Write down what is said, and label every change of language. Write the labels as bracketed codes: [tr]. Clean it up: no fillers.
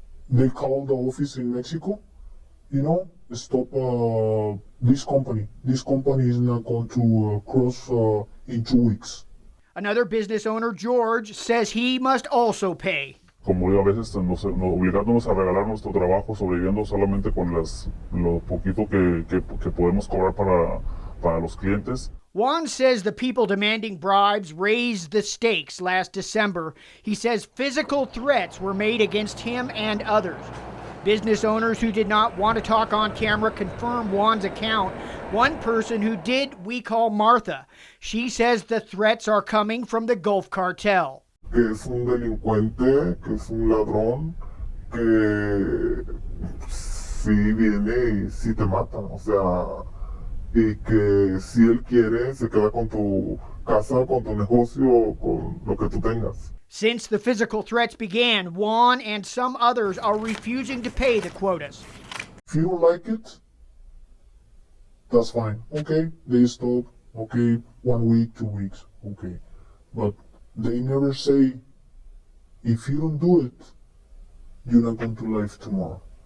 [en] They call the office in Mexico, stop this company. This company is not going to cross in 2 weeks. Another business owner, George, says he must also pay. [es] Como digo, a veces obligándonos a regalar nuestro trabajo, sobreviviendo solamente con lo poquito que podemos cobrar para los clientes. [en] Juan says the people demanding bribes raised the stakes last December. He says physical threats were made against him and others. Business owners who did not want to talk on camera confirm Juan's account. One person who did, we call Martha. She says the threats are coming from the Gulf Cartel. [es] Que es un delincuente, que es un ladrón, que si viene y si te mata, o sea, y que si él quiere se queda con tu casa, con tu negocio, con lo que tú tengas. [en] Since the physical threats began, Juan and some others are refusing to pay the quotas. If you don't like it, that's fine. Okay, they stop. Okay, 1 week, 2 weeks. Okay, but they never say, if you don't do it, you're not going to live tomorrow.